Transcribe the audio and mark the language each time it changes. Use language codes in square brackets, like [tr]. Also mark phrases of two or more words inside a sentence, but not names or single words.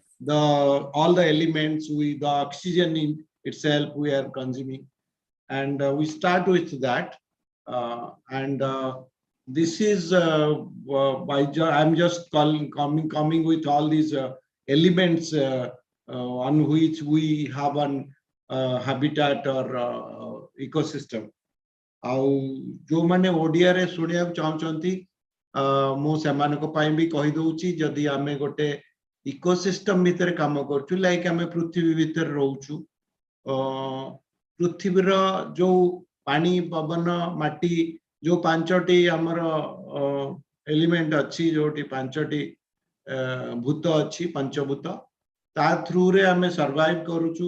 [en] the all the elements, the oxygen in itself we are consuming, and we start with that. And this is I'm just coming with all these elements on which we have an habitat or ecosystem. [or] ଆଉ ଯୋଉମାନେ ଓଡିଆରେ ଶୁଣିବାକୁ ଚାହୁଁଛନ୍ତି ମୁଁ ସେମାନଙ୍କ ପାଇଁ ବି କହିଦଉଛି, ଯଦି ଆମେ ଗୋଟେ ଇକୋସିଷ୍ଟମ ଭିତରେ କାମ କରୁଛୁ, ଲାଇକ୍ ଆମେ ପୃଥିବୀ ଭିତରେ ରହୁଛୁ, ପୃଥିବୀର ଯୋଉ ପାଣି, ପବନ, ମାଟି, ଯୋଉ ପାଞ୍ଚଟି ଆମର ଏଲିମେଣ୍ଟ ଅଛି, ଯୋଉଠି ପାଞ୍ଚଟି ଭୂତ ଅଛି, ପଞ୍ଚଭୂତ, ତା ଥ୍ରୁରେ ଆମେ ସର୍ଭାଇଭ କରୁଛୁ।